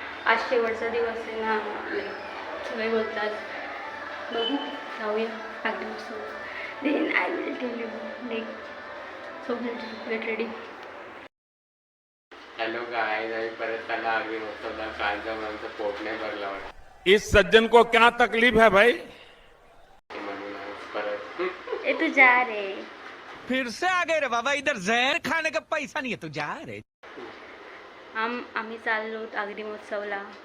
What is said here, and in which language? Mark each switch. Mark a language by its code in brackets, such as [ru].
[mr] आज शेवटचा दिवस आहे ना, सगळे बोलतात बघू जाऊया आगमोत्सव. [en] Then I will tell you next. So get ready. Hello guys, [mr] अभी परत त्याला अग्निमोत्सवला काल जाऊन आमचं पोट नाही भरला वाटतं. [hi] इस सज्जन को क्या तकलीफ है भाई? [mr] म्हणून आज परत ए तू जा रे. [hi] फिर से आ गए रे बाबा, इधर जहर खाने का पैसा नहीं है, तू जा रे. [mr] आम्ही चाललो अग्निमोत्सवला.